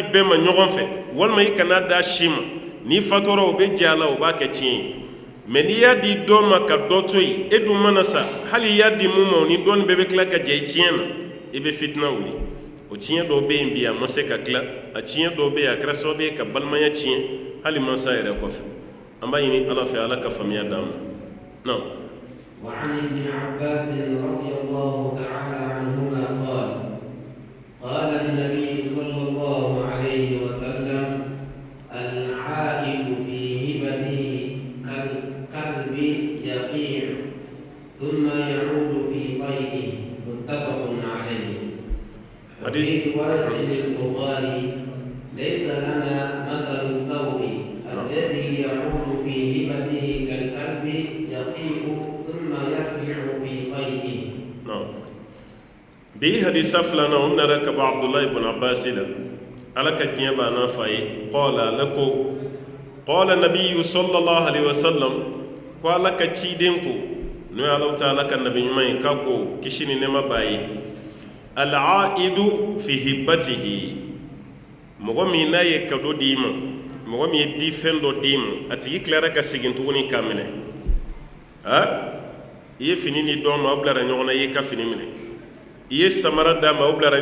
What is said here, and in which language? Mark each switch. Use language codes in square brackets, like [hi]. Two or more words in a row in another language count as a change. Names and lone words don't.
[bm] be ma ɲɔgɔn fɛ walma i kana da si ma ni fatɔra o be jala o b'a kɛ tiɲɛ ye mais n'i y'a di dɔ ma ka dɔ to yen e dun mana sa hali i y'a di mun ma o ni dɔɔni bɛɛ bɛ tila ka jɛ i tiɲɛ na i bɛ fitina wuli o tiɲɛ dɔw bɛ yen bi a ma se ka tila a tiɲɛ dɔw bɛ yen a kɛra sababu ye ka balimaya tiɲɛ hali mansa yɛrɛ kɔfɛ an b'a ɲini ala fɛ ala ka faamuya d'an ma non. [ar] وعن ابن عباس رضي الله تعالى عنهما قال قال النبي صلى الله عليه وسلم العائد في هبته كالكلب يقيع ثم يعود في قيئه متفق عليه. وفي رواية للبخاري ليس لنا مثل الثور الذي يعود في هبته كالكلب يقيع ثم يرجع في قيئه. [bm] bi hadisa filana o nara ka ba abdullah ibn abbas la ala ka tiɲɛ b'a na fa ye qala lako [ar] قال النبي صلى الله عليه وسلم [bm] ko ala ka ciden ko no ya [ar] الله تعالى [bm] kan nabi ɲuman ka ko kisi ni nema b'a ye [ar] العائد في هبته [bm] mɔgɔ min n'a ye kado d'i ma mɔgɔ min ye di fɛn dɔ d'i ma a tigi tilara ka segin tuguni k'a minɛ i ye fini ni dɔ ma aw bilara ɲɔgɔn na i ye ka fini minɛ i ye samara d'a ma o bilara